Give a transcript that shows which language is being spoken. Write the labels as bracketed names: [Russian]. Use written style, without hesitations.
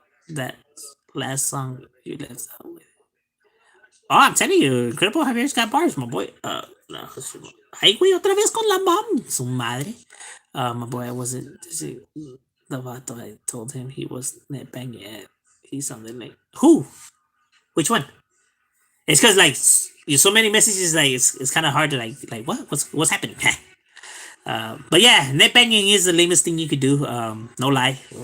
[English] That last song you left out with. Oh, I'm telling you, Incredible Javier's got bars, my boy. [Spanish] No, ay, güey, otra vez con la mom. Su madre. [English] My boy, I wasn't. The vato, I told him he was net banging. He's something like who? Which one? It's because like you so many messages, like it's kind of hard to like what's happening. But yeah, net banging is the lamest thing you could do. No lie.